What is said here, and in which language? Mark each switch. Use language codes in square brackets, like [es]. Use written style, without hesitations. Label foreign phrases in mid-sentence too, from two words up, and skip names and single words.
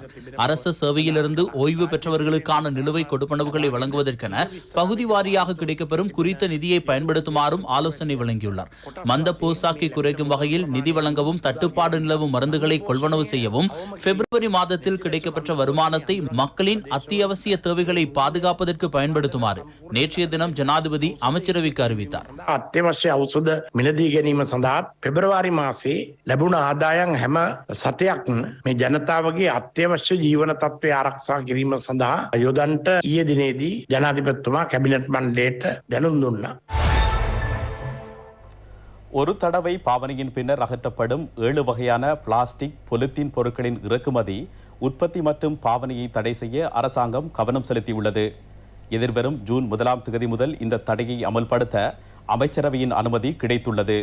[ta] அரசு சேவையிலிருந்து ஓய்வு பெற்றவர்களுக்கான நிலுவை கொடுப்பனவுகளை வழங்குவதற்கென பகுதி வாரியாக கிடைக்கப்பெறும் குறித்த நிதியை பயன்படுத்துமாறும் ஆலோசனை வழங்கியுள்ளார். மந்த போசாக்கை குறைக்கும் வகையில் நிதி வழங்கவும் தட்டுப்பாடு நிலவும் மருந்துகளை கொள்வனவு செய்யவும் பிப்ரவரி மாதத்தில் கிடைக்கப்பெற்ற வருமானத்தை மக்களின் அத்தியாவசிய தேவைகளை பாதுகாப்பதற்கு பயன்படுத்துமாறு நேற்றைய தினம் ஜனாதிபதி அமைச்சரவைக்கு அறிவித்தார். [si] අත්‍යවශ්‍ය ඖෂධ මිලදී ගැනීම සඳහා පෙබරවාරි මාසයේ ලැබුණ ආදායම් හැම සතයක්ම මේ ජනතාවගේ අත්‍යවශ්‍ය ජීවන තත්ත්වය ආරක්ෂා කිරීම සඳහා යොදන්නට ඊයේ දිනේදී ජනාධිපතිතුමා කැබිනට් මණ්ඩලයට දැනුම් දුන්නා. [ta] ஒரு தடவை பாவனையின் பின்னர் அகற்றப்படும் 7 வகையான பிளாஸ்டிக் பொலித்தீன் பொருட்களின் இறக்குமதி உற்பத்தி மற்றும் பாவனையை தடை செய்ய அரசாங்கம் கவனம் செலுத்தியுள்ளது. எதிர்வரும் ஜூன் 1ஆம் தேதி முதல் இந்த தடையை அமல்படுத்த அமைச்சரவையின் அனுமதி கிடைத்துள்ளது.